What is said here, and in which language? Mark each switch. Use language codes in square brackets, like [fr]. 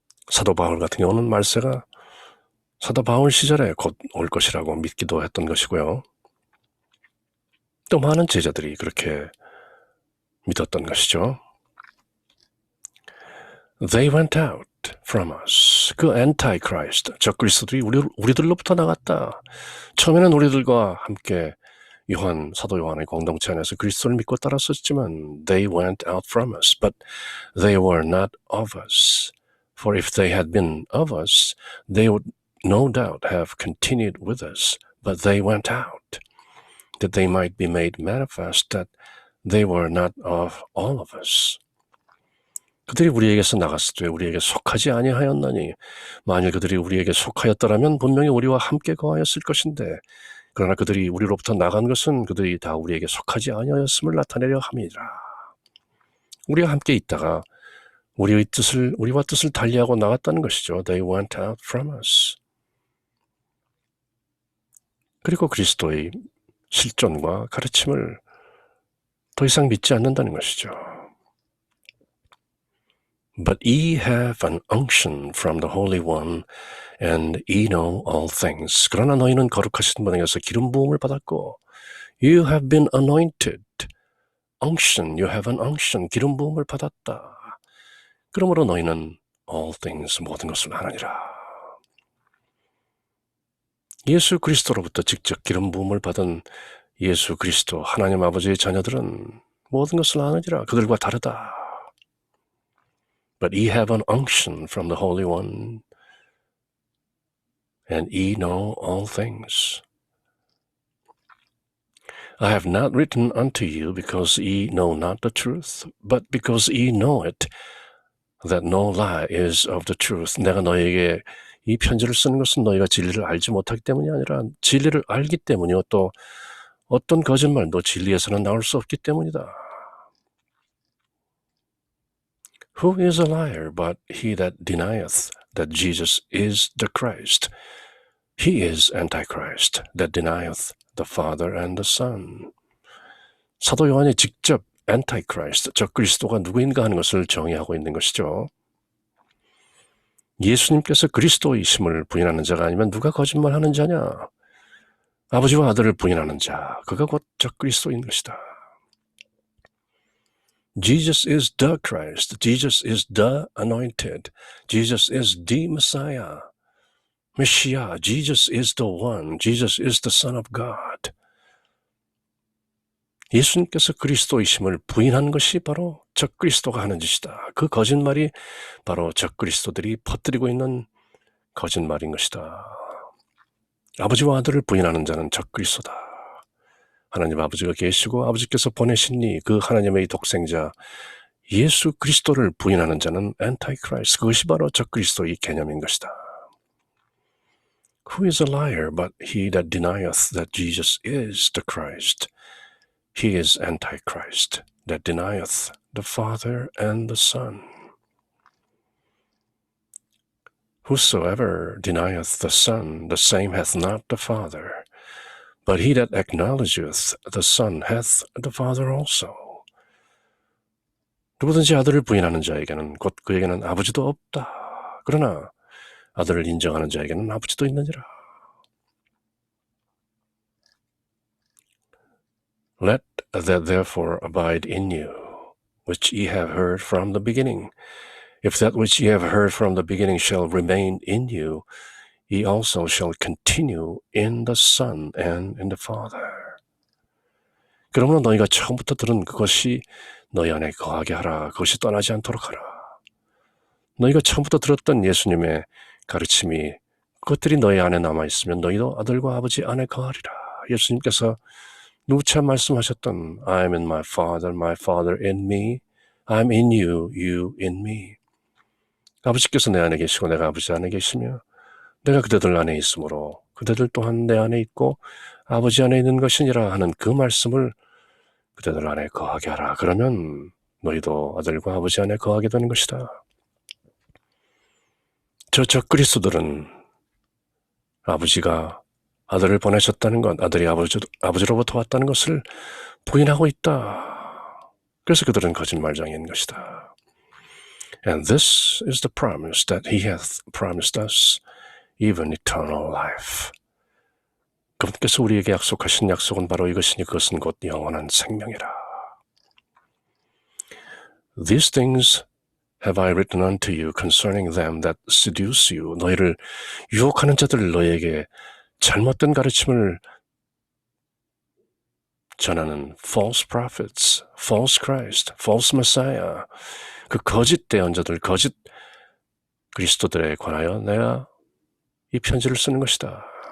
[ko] 사도 바울 같은 경우는 말세가 사도 바울 시절에 곧 올 것이라고 믿기도 했던 것이고요. 또 많은 제자들이 그렇게 믿었던 것이죠. [en] They went out from us. [ko] 그 Antichrist, 적그리스도들이 우리들로부터 나갔다. 처음에는 우리들과 함께 사도 요한의 공동체 안에서 그리스도를 믿고 따랐었지만 [en] they went out from us, but they were not of us. For if they had been of us, they would no doubt have continued with us. But they went out, that they might be made manifest that they were not of all of us. [ko] 그들이 우리에게서 나갔을 때 우리에게 속하지 아니하였나니 만일 그들이 우리에게 속하였더라면 분명히 우리와 함께 거하였을 것인데 그러나 그들이 우리로부터 나간 것은 그들이 다 우리에게 속하지 아니하였음을 나타내려 함이니라. 우리와 함께 있다가 우리와 뜻을 달리하고 나갔다는 것이죠. [en] They went out from us. [ko] 그리고 그리스도의 실존과 가르침을 더 이상 믿지 않는다는 것이죠. [en] But ye have an unction from the Holy One, and ye know all things. [ko] 그러나 너희는 거룩하신 분에게서 기름 부음을 받았고, [en] you have been anointed. Unction, you have an unction. [ko] 기름 부음을 받았다. 그러므로 너희는 [en] all things, [ko] 모든 것을 아느니라. 예수 그리스도로부터 직접 기름 부음을 받은 예수 그리스도 하나님 아버지의 자녀들은 모든 것을 아느니라. 그들과 다르다. [en] But ye have an unction from the Holy One, and ye know all things. I have not written unto you because ye know not the truth, but because ye know it, that no lie is of the truth. [ko] 내가 너에게 이 편지를 쓰는 것은 너희가 진리를 알지 못하기 때문이 아니라 진리를 알기 때문이요. 또 어떤 거짓말도 진리에서는 나올 수 없기 때문이다. [en] Who is a liar but he that denieth that Jesus is the Christ? He is Antichrist that denieth the Father and the Son. [ko] 사도 요한이 직접 Antichrist, 적그리스도가 누구인가 하는 것을 정의하고 있는 것이죠. 예수님께서 그리스도이심을 부인하는 자가 아니면 누가 거짓말하는 자냐? 아버지와 아들을 부인하는 자, 그가 곧 적그리스도인 것이다. [en] Jesus is the Christ. Jesus is the anointed. Jesus is the Messiah. Messiah. Jesus is the one. Jesus is the Son of God. [ko] 예수님께서 그리스도이심을 부인한 것이 바로 적그리스도가 하는 짓이다. 그 거짓말이 바로 적그리스도들이 퍼뜨리고 있는 거짓말인 것이다. 아버지와 아들을 부인하는 자는 적그리스도다. 하나님 아버지가 계시고 아버지께서 보내신 그 하나님의 독생자 예수 그리스도를 부인하는 자는 Antichrist, 그것이 바로 적그리스도의 개념인 것이다. [en] Who is a liar but he that denieth that Jesus is the Christ? He is Antichrist that denieth the Father and the Son. Whosoever denieth the Son, the same hath not the Father. But he that acknowledgeth the Son hath the Father also. [ko] 누구든지 아들을 부인하는 자에게는 곧 그에게는 아버지도 없다. 그러나 아들을 인정하는 자에게는 아버지도 있느니라. [en] Let that therefore abide in you, which ye have heard from the beginning. If that which ye have heard from the beginning shall remain in you, ye also shall continue in the Son and in the Father. [ko] 그러므로 너희가 처음부터 들은 그것이 너희 안에 거하게 하라. 그것이 떠나지 않도록 하라. 너희가 처음부터 들었던 예수님의 가르침이 그것들이 너희 안에 남아있으면 너희도 아들과 아버지 안에 거하리라. 예수님께서 누차 말씀하셨던 [en] I am in my Father in me, I am in you, you in me. [ko] 아버지께서 내 안에 계시고 내가 아버지 안에 계시며 내가 그대들 안에 있으므로 그대들 또한 내 안에 있고 아버지 안에 있는 것이니라 하는 그 말씀을 그대들 안에 거하게 하라. 그러면 너희도 아들과 아버지 안에 거하게 되는 것이다. 저 적그리스도들은 아버지가 아들을 보내셨다는 것, 아들이 아버지로부터 왔다는 것을 부인하고 있다. 그래서 그들은 거짓말장인 것이다. [en] And this is the promise that he hath promised us, even eternal life. [ko] 그분께서 우리에게 약속하신 약속은 바로 이것이니 그것은 곧 영원한 생명이라. [en] These things have I written unto you concerning them that seduce you. [ko] 너희를 유혹하는 자들 너희에게 잘못된 가르침을 전하는 [en] false prophets, false Christ, false Messiah, [ko] 그 거짓 대언자들, 거짓 그리스도들에 관하여 내가 이 편지를 쓰는 것이다.